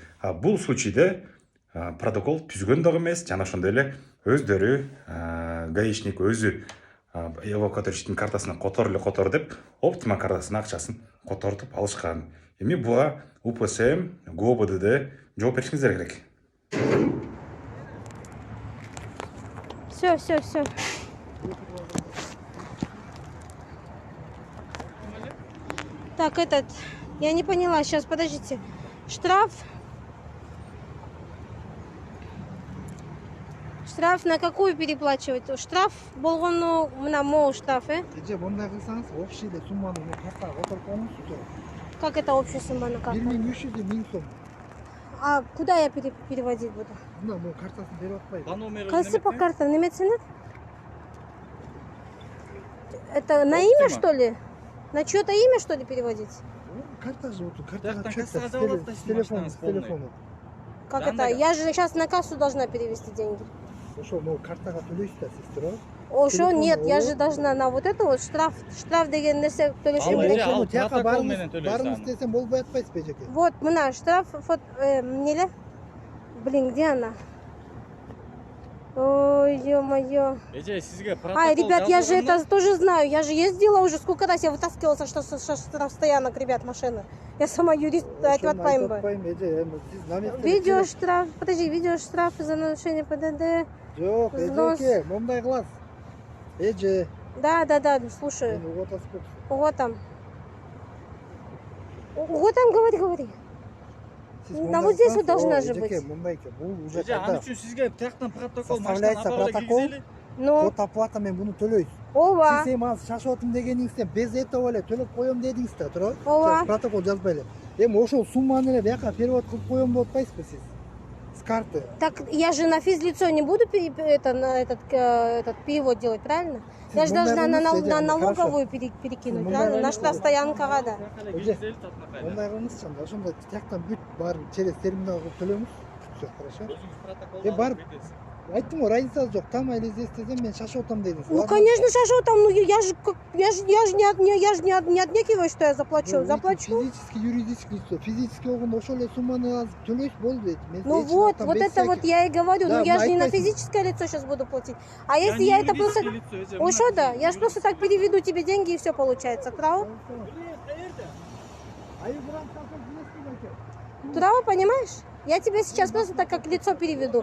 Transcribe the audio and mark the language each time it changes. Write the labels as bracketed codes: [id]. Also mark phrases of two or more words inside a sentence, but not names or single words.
[ky] Бул случайда протокол түзгөн дагы эмес, жана ошондой эле өздөрү гаишник өзү эвакуаторщиктин картасына котор деп, Оптима картасына акчасын котортуп алышкан. Эми буга УПСМ, ГОБДД жооп беришиңиздер керек. [ru] Все. Так, я не поняла, сейчас, подождите. Штраф на какую переплачивать? [ky] Штраф болгону мына могу штраф, Мындай кылсаңыз, общий эле сумманы картага которуп коюңуз. [ru] Как это общая сумма на карту? 1300 сом. А куда я переводить буду? [ky] Мына бул картасын берип атпайбы. [ru] Кайсы по картам? Немецинет? Это на имя, что ли? На чье-то имя, что ли, переводить? Карта же вот, Так, карта с телефона. Как это? Я же сейчас на кассу должна перевести деньги. [ky] Ошо, картага төлөйсүз да сиз, туура? [ru] Ошо нет, я же должна на вот это вот штраф [ky] деген нерсе төлөшөм керек. Ошону тияка барыңыз десем болбой атпайсызбы, эжеке? Вот, мына штраф, эмнеле? [ru] Блин, где она? Ой, ё-моё. Ай, ребят, я же это тоже знаю. Я же ездила уже, сколько раз я вытаскивала со штрафстоянок, ребят, машины. Я сама юрист, [ky] айтып атпайм бы. [ru] Видеоштраф, подожди, видеоштраф за нарушение ПДД. [ky] Жок, эжеке, момундай кыласыз. Эже. [ru] Да, слушаю. Вот там, говори. На вот здесь вот должна же быть. Составляется протокол. Ну, [ky] оплата мен буну төлөйсүз. ооба. Сиз эми азыр шашып атам дегениңизде [ru] без этого [ky] эле төлөп коем дедиңиз да, туура? Ооба. Протокол жазбай эле. Эми ошол сумманы эле бияка перевод кылып коем деп атпайсызбы сиз? [ru] С карты. Так я же на физлицо не буду этот перевод делать, правильно? Я же должна на налоговую перекинуть, правильно? [ky] На штрафстоянкага да. Ондай кылыңызчы, ошондо тияктан бүт барып [ru] через терминал [ky] кылып төлөңүз. [ru] Всё, хорошо? [ky] Барып айттым го, разницасы жок. [ru] Там или здесь [ky] десем, мен шашып атам дедиңиз. [ru] Ну, конечно, [ky] шашып атам. [ru] Ну, я же не отнекиваюсь, что я заплачу. Физически, юридически лицо. Физически болгондо ошол эле сумманы азыр төлөйсүз болду дейт. Ну вот это вот я и говорю. Ну, я же не на физическое лицо сейчас буду платить. А если я это просто... Ошо да, я же просто так переведу тебе деньги и все получается. Право? Право, понимаешь? Я тебе сейчас просто так как лицо переведу.